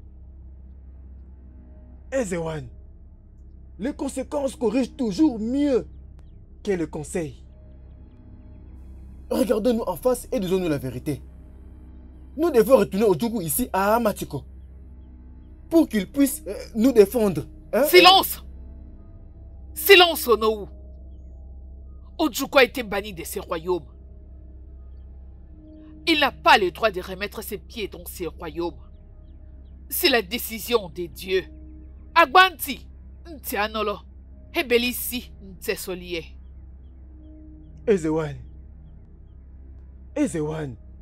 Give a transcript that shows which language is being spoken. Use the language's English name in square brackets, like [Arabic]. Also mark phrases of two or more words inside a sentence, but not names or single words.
[French] Ezewan, les conséquences corrigent toujours mieux que le conseil. Regardons-nous en face et disons-nous la vérité. Nous devons retourner au Ojukwu ici à Amatiko pour qu'il puisse nous défendre. Hein? Silence! Silence, Onowu! Ojukwu a été banni de ses royaumes. Il n'a pas le droit de remettre ses pieds dans ses royaumes. C'est la décision des dieux. [Igbo] Agbanti, Nti Anolo, Hebelisi, Nti Solie. [French] Ezewan. Ezewan.